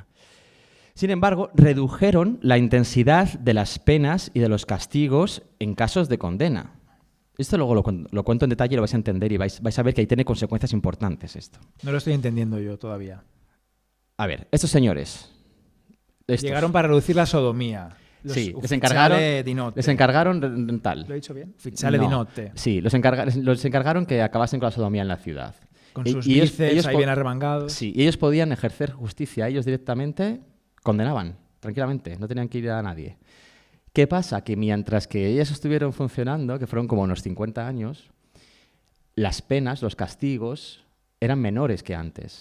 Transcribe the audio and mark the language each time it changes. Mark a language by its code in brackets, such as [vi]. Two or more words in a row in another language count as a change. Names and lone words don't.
[es] Sin embargo, redujeron la intensidad de las penas y de los castigos en casos de condena. Esto luego lo cuento en detalle y lo vais a entender y vais a ver que ahí tiene consecuencias importantes esto. No lo estoy entendiendo yo todavía. A ver, estos señores... Llegaron para reducir la sodomía. Los Sí, les [it] ufficiali di notte. [es] encargaron tal. ¿Lo he dicho bien? [it] Ufficiali di notte. [es] Sí, los encargaron que acabasen con la sodomía en la ciudad. Con sus bíceps ahí bien arremangados. Sí, y ellos podían ejercer justicia. Ellos directamente condenaban, tranquilamente. No tenían que ir a nadie. ¿Qué pasa? Que mientras que ellas estuvieron funcionando, que fueron como unos 50 años, las penas, los castigos, eran menores que antes.